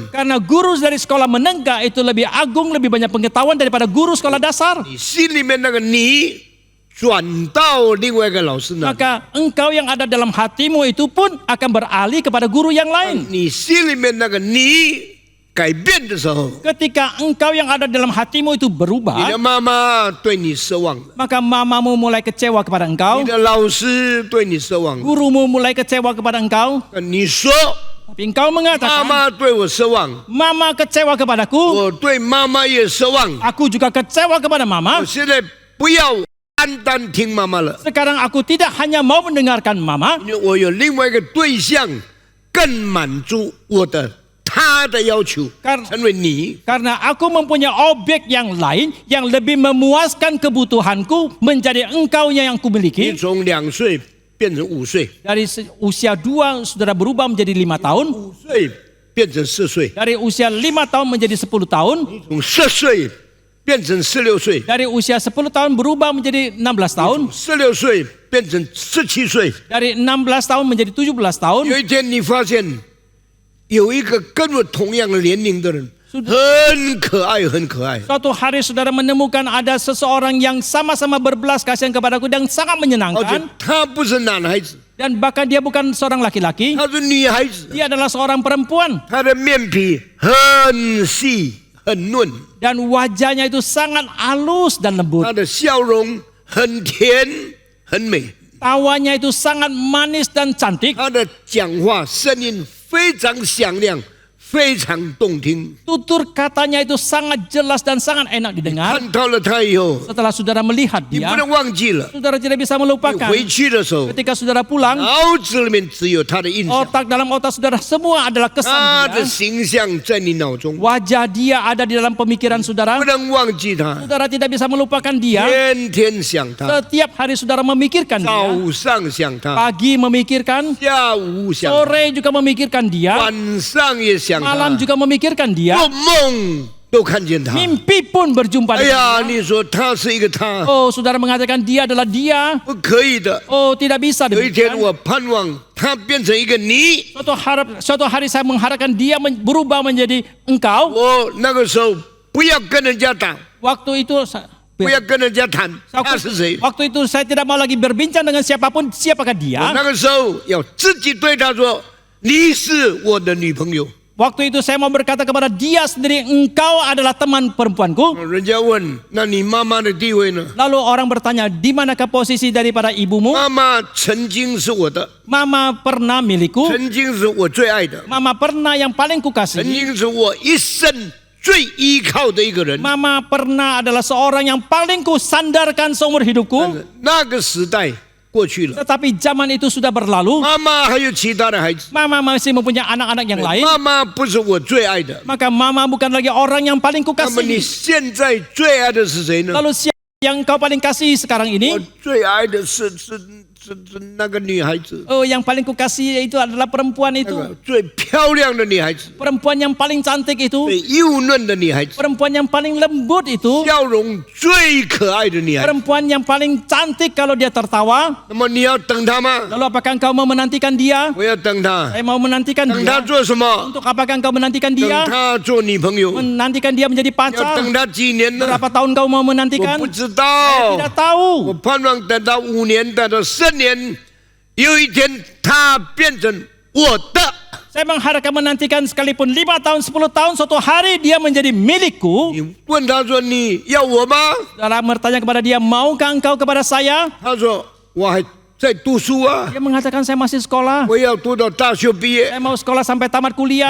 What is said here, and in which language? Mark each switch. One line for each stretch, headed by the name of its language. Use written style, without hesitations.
Indonesian: Karena guru dari sekolah menengah itu lebih agung, lebih banyak pengetahuan daripada guru sekolah dasar.
Chinese: 你心里面那个你转到另外一个老师那里，
Indonesian: Maka engkau yang ada dalam hatimu itu pun akan beralih kepada guru yang lain.
Chinese: 你心里面那个你改变的时候，
Indonesian: Ketika engkau yang ada dalam hatimu itu
Chinese: 你
Indonesian: berubah,
Chinese: 的妈妈对你失望了，
Indonesian: maka mamamu mulai kecewa kepada
Chinese: 你
Indonesian: engkau,
Chinese: 的老师对你失望了。
Indonesian: gurumu mulai kecewa kepada engkau.
Chinese: 你说
Indonesian: Tapi engkau
Chinese: 妈
Indonesian: mengatakan,
Chinese: 妈对我失望，
Indonesian: mama kecewa kepadaku,
Chinese: 我对妈妈也失望。
Indonesian: aku juga kecewa kepada mama.
Chinese: 现在不要单单听妈妈了，
Indonesian: Sekarang aku tidak hanya mau mendengarkan mama,
Chinese: 因为我有另外一个对象，更满足我的他的要求，
Indonesian: Kar-
Chinese: 成为你。
Indonesian: karena aku mempunyai objek yang lain yang lebih memuaskan kebutuhanku menjadi engkau yang
Chinese: 你
Indonesian: kumiliki.
Chinese: 从2岁变成5岁，
Indonesian: Dari usia 2 saudara berubah menjadi 5 tahun.
Chinese: 5岁变成4岁，
Indonesian: Dari usia 5 tahun menjadi 10 tahun.
Chinese: 从4岁变成16岁，
Indonesian: Dari usia 10 tahun berubah menjadi 16 tahun.
Chinese: 16岁变成17岁。
Indonesian: Dari 16 tahun menjadi 17 tahun.
Chinese: 有一天你发现有一个跟我同样的年龄的人，很可爱，很可爱。
Indonesian: Suatu hari saudara menemukan ada seseorang yang sama-sama berbelas kasihan kepadaku dan sangat
Chinese: 而且
Indonesian: menyenangkan.
Chinese: 他不是男孩子，
Indonesian: Dan bahkan dia bukan seorang laki-laki,
Chinese: 他是女孩子，
Indonesian: dia adalah seorang perempuan.
Chinese: 她的面皮很细很嫩，
Indonesian: Dan wajahnya itu sangat halus dan lembut.
Chinese: 她的笑容很甜很美，
Indonesian: Tawanya itu sangat manis dan cantik.
Chinese: 她的讲话声音非常响亮，非常动听。
Indonesian: Tutur katanya itu sangat jelas dan sangat enak didengar.
Chinese: 看到了她以后，
Indonesian: Setelah saudara melihat
Chinese: 你
Indonesian: dia,
Chinese: 不能忘记了。
Indonesian: saudara tidak bisa
Chinese: 你
Indonesian: melupakan.
Chinese: 回去的时候，
Indonesian: Ketika saudara pulang,
Chinese: 脑子里面只有她的印象，
Indonesian: otak dalam otak saudara semua adalah
Chinese: 她
Indonesian: kesan
Chinese: 的
Indonesian: dia.
Chinese: 形象在你脑中，
Indonesian: Wajah dia ada di dalam pemikiran saudara.
Chinese: 不能忘记她。
Indonesian: Saudara tidak bisa melupakan dia.
Chinese: 天天想她，
Indonesian: Setiap hari saudara memikirkan dia.
Chinese: 早上想她，
Indonesian: Pagi memikirkan,
Chinese: 下午想她，
Indonesian: sore juga memikirkan dia,
Chinese: 晚上也想
Indonesian: malam
Chinese: 她，
Indonesian: juga memikirkan dia.
Chinese: 做梦都看见她。
Indonesian: Mimpi pun berjumpa 哎呀， dia.
Chinese: 你说她是一个她，
Indonesian: Oh, saudara mengatakan dia adalah dia.
Chinese: 不可以的。
Indonesian: Oh, tidak bisa
Chinese: 有一天
Indonesian: demikian.
Chinese: 我盼望她变成一个你，
Indonesian: Suatu hari saya mengharapkan dia berubah menjadi engkau.
Chinese: 我那个时候不要跟人家打，
Indonesian: Waktu itu
Chinese: 不要跟人家谈他是谁。
Indonesian: waktu itu saya tidak mau lagi berbincang dengan siapapun siapakah dia.
Chinese: 那个时候要自己对她说：“你是我的女朋友。
Indonesian: Waktu itu saya mau berkata kepada dia sendiri, engkau adalah teman perempuanku. ”
Chinese: 人家问：“那你妈妈的地位呢
Indonesian: Lalu orang bertanya, di manakah posisi daripada？” ibumu?
Chinese: 妈妈曾经是我的，
Indonesian: Mama pernah milikku.
Chinese: 曾经是我最爱的，
Indonesian: Mama pernah yang paling
Chinese: 曾
Indonesian: kukasihi.
Chinese: 经是我一生最依靠的一个人。
Indonesian: Mama pernah adalah seorang yang paling kusandarkan seumur hidupku.
Chinese: 那个时代过去了，
Indonesian: Tetapi zaman itu sudah berlalu.
Chinese: 妈妈还有其他的孩子，
Indonesian: Mama masih mempunyai anak-anak yang lain.
Chinese: 妈妈不是我最爱的。
Indonesian: Maka mama bukan lagi orang yang paling
Chinese: 那么你
Indonesian: kukasihi.
Chinese: 现在最爱的是谁呢？
Indonesian: Lalu siapa yang kau paling kasih sekarang
Chinese: 我
Indonesian: ini?
Chinese: 最爱的是那个女孩子，
Indonesian: Oh, yang paling kukasihi itu adalah perempuan
Chinese: 那
Indonesian: itu.
Chinese: 个最漂亮的女孩子，
Indonesian: Perempuan yang paling cantik itu.
Chinese: 最幼嫩的女孩子，
Indonesian: Perempuan yang paling lembut itu.
Chinese: 笑容最可爱的女孩子。
Indonesian: Perempuan yang paling cantik kalau dia tertawa.
Chinese: 那么你要等她吗？
Indonesian: Lalu apakah engkau mau menantikan dia?
Chinese: 我要等她。
Indonesian: Saya mau menantikan
Chinese: 等她
Indonesian: dia.
Chinese: 做什么？
Indonesian: Untuk apakah engkau menantikan
Chinese: 等
Indonesian: dia?
Chinese: 她做女朋友。
Indonesian: Menantikan dia menjadi pacar.
Chinese: 等她几年呢？
Indonesian: Berapa tahun kau mau
Chinese: 我
Indonesian: menantikan?
Chinese: 不知
Indonesian: Saya
Chinese: 道。
Indonesian: tidak tahu.
Chinese: 我盼望等到5年，等到10年，有一天她变成我的。
Indonesian: Saya mengharapkan menantikan sekalipun 5 tahun, 10 tahun, suatu hari dia menjadi milikku.
Chinese: 你问她说你要我吗？
Indonesian: Dalam bertanya kepada dia, maukah engkau kepada saya?
Chinese: 她说我还在读书啊，
Indonesian: Dia mengatakan saya masih sekolah.
Chinese: 我要读到大学毕业。
Indonesian: Saya mau sekolah sampai tamat kuliah.